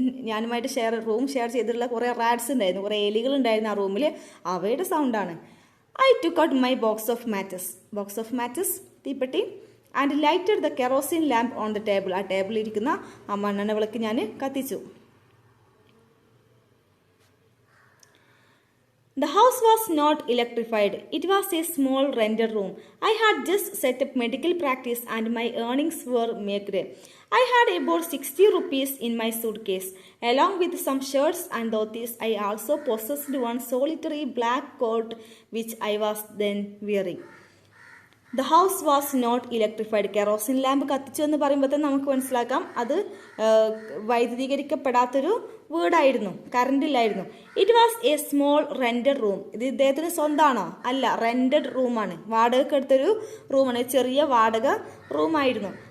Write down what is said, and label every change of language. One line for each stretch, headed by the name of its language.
Malayalam: ഞാനുമായിട്ട് room share ചെയ്തിട്ടുള്ള കുറേ റാറ്റ്സ് ഉണ്ടായിരുന്നു, കുറേ എലികൾ ഉണ്ടായിരുന്നു ആ റൂമിൽ, അവയുടെ സൗണ്ടാണ്.
English: I took out my box of matches, തീപ്പെട്ടി, and lighted the kerosene lamp on the table.
Malayalam: ആ ടേബിളിൽ ഇരിക്കുന്ന ആ മണ്ണെണ്ണ വിളക്ക് ഞാൻ കത്തിച്ചു.
English: The house was not electrified. It was a small rented room. I had just set up medical practice and my earnings were meagre. I had about 60 rupees in my suitcase. Along with some shirts and dhotis, I also possessed one solitary black coat which I was then wearing. The house was not electrified.
Malayalam: Kerosene lamp കത്തിച്ചു എന്ന് പറയുമ്പോൾ തന്നെ നമുക്ക് മനസ്സിലാക്കാം അത് വൈദ്യുതീകരിക്കപ്പെടാത്തൊരു വീടായിരുന്നു, കറണ്ടില്ലായിരുന്നു.
English: It was a small rented room.
Malayalam: ഇത് ഇദ്ദേഹത്തിന് സ്വന്തമാണോ? അല്ല, റെന്റഡ് റൂമാണ്, വാടകയ്ക്ക് എടുത്തൊരു റൂമാണ്, ചെറിയ വാടക റൂമായിരുന്നു.